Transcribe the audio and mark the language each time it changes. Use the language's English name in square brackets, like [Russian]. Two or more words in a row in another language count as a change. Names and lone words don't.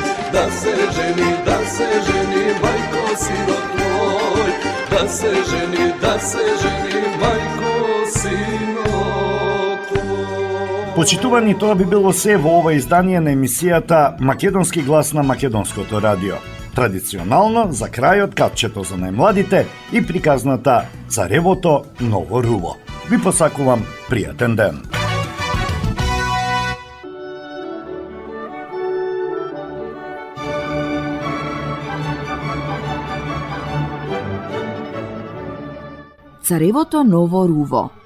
[Macedonian] да се жени, мајко сино твој, да се жени, мајко сино твој. Почитувани, тоа би било се во ова издание на емисијата Македонски глас на Македонското радио. Традиционално, за крајот капчето за најмладите и приказната Царевото ново руво. Ви посакувам пријатен ден. Царевото ново руво.